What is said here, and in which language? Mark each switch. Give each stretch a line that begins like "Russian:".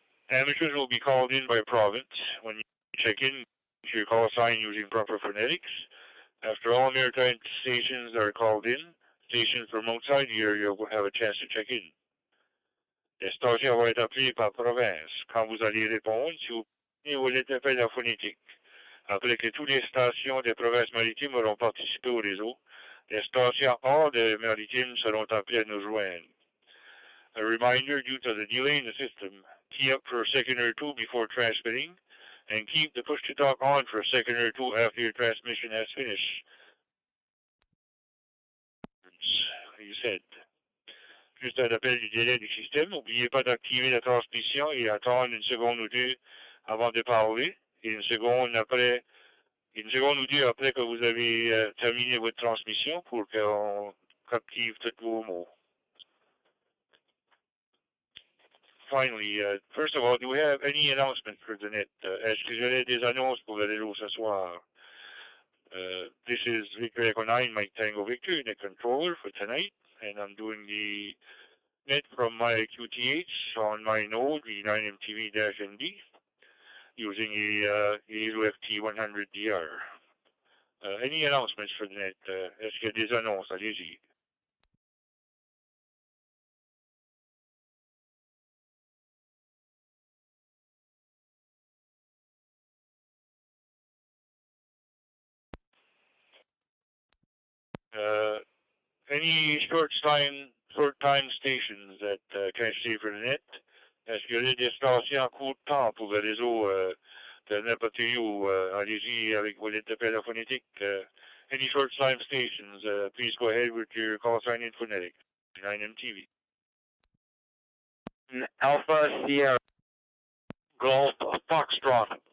English: Amateurs will be called in by province. When you check in, your call sign using proper phonetics. After all maritime stations are called in, stations from outside the area will have a chance to check in.
French: Les stations vont être appelées par province. Quand vous allez répondre, si vous voulez taper la phonétique. Après que toutes les stations des provinces maritimes auront participé au réseau, les stations hors des maritimes seront appelées à nous joindre.
English: A reminder, due to the delay in the system, key up for a second or two before transmitting, and keep the push-to-talk on for a second or two after your transmission has finished. You said.
French: Juste un appel du délai du système. N'oubliez pas d'activer la transmission et attendre 1 seconde ou 2 avant de parler, et 1 seconde ou 2 après que vous avez terminé votre transmission pour qu'on captive tous vos mots.
English: Finally, first of all, do we have any announcements for the net?
French: Est-ce que j'aurai des annonces pour le réseau ce soir?
English: This is Victor Echo 9, Mike Tango Victor, net controller for tonight, and I'm doing the net from my QTH on my node, the 9MTV-ND, using a UFT100DR. Any announcements for the net?
French: Est-ce qu'il y a des annonces? Allez-y.
English: Any short-time stations that can't stay for the net?
French: Est-ce qu'il y a des stations à court temps pour le réseau de n'importe où? Allez-y avec vos lettres d'appel à phonétique.
English: Any short-time stations, please go ahead with your call sign in phonetic. 9MTV. Alpha Sierra Golf Foxtrot.